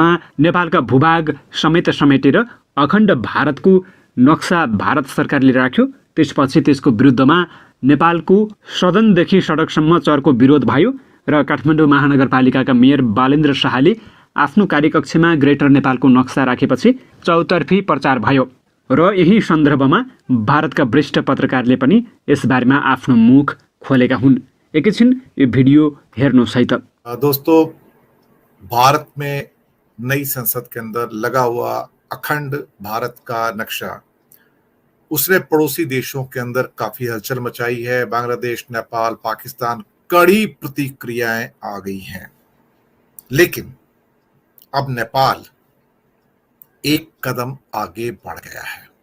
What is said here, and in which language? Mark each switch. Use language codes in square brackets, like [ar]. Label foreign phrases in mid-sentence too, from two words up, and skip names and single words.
[ne] नेपालका भूभाग समेटेर अखण्ड भारतको नक्सा भारत सरकारले राख्यो, त्यसपछि त्यसको विरुद्धमा नेपालको सदनदेखि सडकसम्म चर्को विरोध भयो र काठमाडौँ महानगरपालिकाका मेयर बालेन्द्र शाहले आफ्नो कार्यकक्षमा ग्रेटर नेपालको नक्सा राखेपछि चौतर्फी प्रचार भयो र यही सन्दर्भमा भारतका वरिष्ठ पत्रकारले पनि यसबारेमा आफ्नो मुख खोलेका हुन्। एकैछिन यो भिडियो हेर्नुहोस् है त। [hi] दोस्तों, भारत में नई संसद के अंदर लगा हुआ अखंड भारत का नक्शा उसने पड़ोसी देशों के अंदर काफी हलचल मचाई है। बांग्लादेश, नेपाल, पाकिस्तान कड़ी प्रतिक्रियाएं आ गई हैं, लेकिन अब नेपाल एक कदम आगे बढ़ गया है।